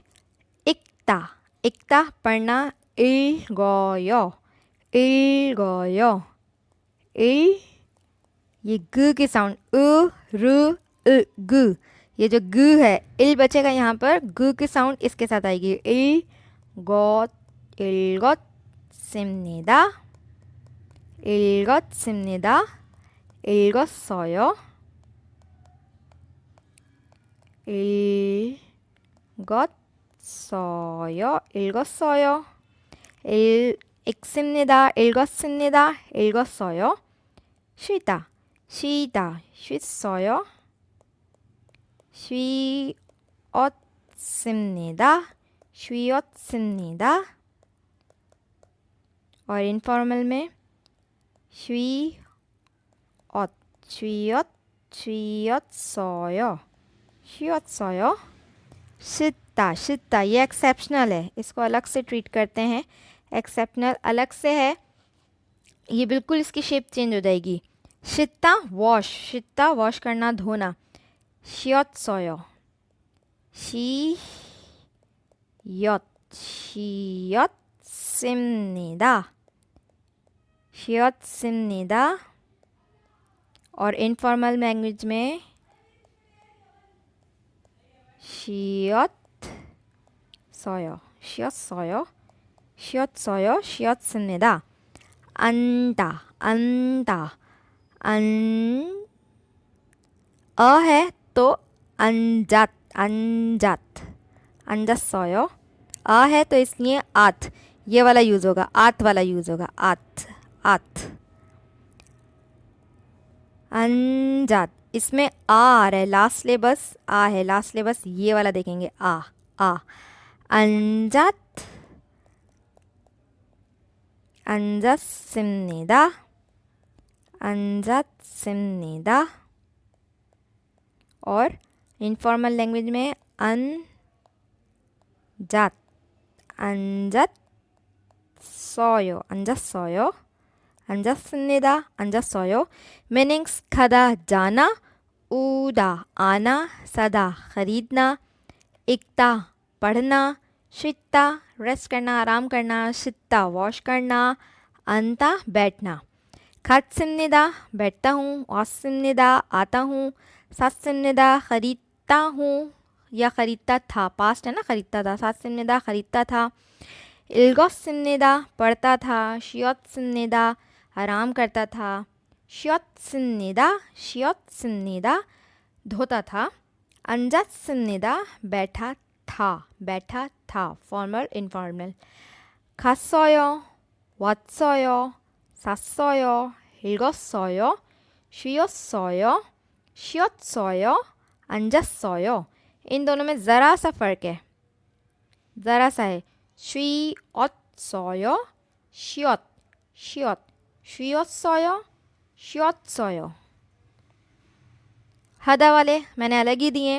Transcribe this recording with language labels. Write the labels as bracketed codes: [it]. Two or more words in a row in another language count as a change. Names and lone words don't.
[ko] 읽다, 읽다 [hi] पढ़ना [ko] 읽어요, 읽어요, [hi] इल, ये ग की साउंड ग, ये जो ग है इल बचेगा यहाँ पर, ग की साउंड इसके साथ आएगी। [ko] 읽었, 읽었습니다, 읽었습니다, 읽었어요, 읽었어요, 읽었어요. 읽습니다, 읽었습니다, 읽었어요. 쉬다, 쉬다, 쉬었어요. 쉬었습니다, 쉬었습니다. [hi] और इनफॉर्मल में [ko] 쉬었, 쉬었어요, 쉬었어요। 씻다, 씻다, [hi] ये एक्सेप्शनल है, इसको अलग से ट्रीट करते हैं। एक्सेप्शनल अलग से है, ये बिल्कुल इसकी [en] shape change [hi] हो जाएगी। शीता वॉश, शीता वॉश करना, धोना। [ko] 쉬었어요, 쉬었습니다, 쉬었습니다। [hi] और [en] informal language [hi] में [ko] 쉬었어요, 쉬었어요, 쉬었어요, 쉬었습니다। 앉다, 앉다, [hi] है तो [ko] 앉았, 앉았, 앉았어요. [hi] है तो इसलिए आत, ये वाला यूज होगा, आत वाला यूज होगा, [ko] 았, 았. [hi] अंजात, इसमें आ रहा है, [en] last syllabus [hi] आ है, [en] last syllabus [hi] ये वाला देखेंगे, [ko] 아, 아. अंजात, 앉았습니다, 앉았습니다। [hi] और [en] informal language [hi] में अंजात, [ko] 앉았어요, 앉았어요, 앉았습니다, 앉았어요। [hi] मीनिंग्स खदा जाना, उदा आना, सदा खरीदना, इक्ता पढ़ना, शिता रेस्ट करना, आराम करना, शिता वॉश करना, अंता बैठना। खात्सिमनिदा बैठता हूँ, वासिमनिदा आता हूँ, सासिमनिदा खरीदता हूँ या खरीदता था, पास्ट है ना, खरीदता था, सासिमनिदा खरीदता था। इल्गोसिमनिदा पढ़ता था, शियोत्सिमनिदा आराम करता था, [ko] 쉬었습니다, 쉬었습니다 [hi] धोता था, अंजात्सिमनिदा बैठा था, बैठा था। [en] formal informal. [ko] 갔어요, 왔어요, 샀어요, 읽었어요, 쉬었어요, 쉬었어요, 앉았어요। [hi] इन दोनों में ज़रा सा फ़र्क है। ज़रा सा है। [ko] 쉬었어요, 쉬었어요, 쉬었어요। [hi] हदा वाले मैंने अलग ही दिए।